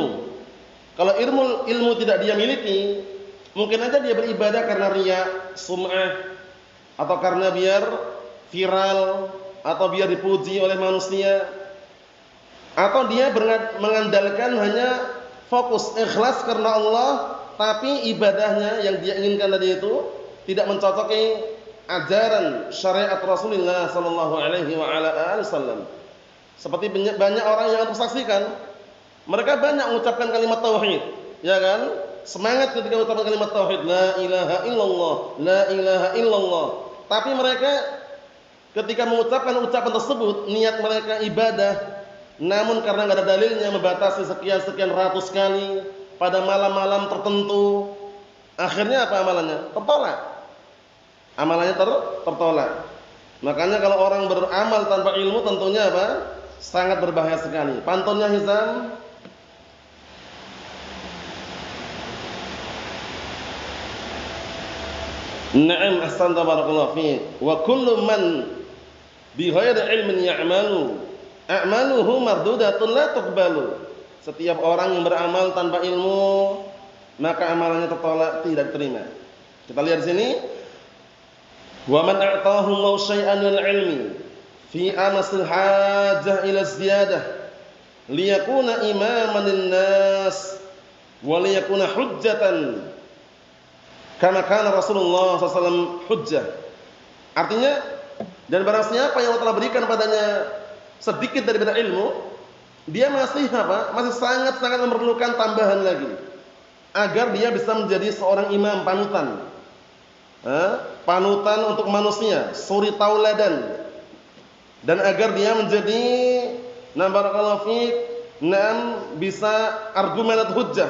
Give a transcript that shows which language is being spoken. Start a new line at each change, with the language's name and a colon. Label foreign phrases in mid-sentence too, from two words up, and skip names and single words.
Indonesian: Kalau ilmu tidak dia miliki, mungkin aja dia beribadah karena riya, sum'ah, atau karena biar viral, atau biar dipuji oleh manusia, atau dia mengandalkan hanya fokus ikhlas karena Allah, tapi ibadahnya yang dia inginkan tadi itu tidak mencocoki ajaran syariat Rasulullah
Arabic: صلى الله عليه وسلم.
Indonesian: Seperti banyak orang yang tersaksikan, mereka banyak mengucapkan kalimat tauhid, ya kan? Semangat ketika mengucapkan kalimat tauhid,
Arabic: لا إله إلا الله، لا إله إلا الله.
Indonesian: Tapi mereka ketika mengucapkan ucapan tersebut, niat mereka ibadah, namun karena enggak ada dalilnya membatasi sekian ratus kali pada malam-malam tertentu, akhirnya apa amalannya? Tertolak. Amalannya tertolak. Makanya kalau orang beramal tanpa ilmu tentunya apa? Sangat berbahaya sekali. Pantunnya Hizam,
Arabic: نعم أحسنت بارك الله فيك. وكل من بغير علم يعمل أعماله مردودة لا تقبل.
Indonesian: Setiap orang yang beramal tanpa ilmu, maka amalannya tertolak, tidak diterima. Kita lihat di sini.
Arabic: ومن أعطاه الله شيئا من العلم في أمس الحاجة إلى زيادة ليكون إماما للناس وليكون حجة كما كان رسول الله ﷺ حجة.
Indonesian: Artinya, dan barang siapa yang Allah telah berikan padanya sedikit daripada ilmu, dia masih apa? Masih sangat-sangat memerlukan tambahan lagi agar dia bisa menjadi seorang imam panutan. Panutan untuk manusia, suri tauladan, dan agar dia menjadi
Arabic: بارك الله فيك,
Indonesian: bisa argumen atau hujjah.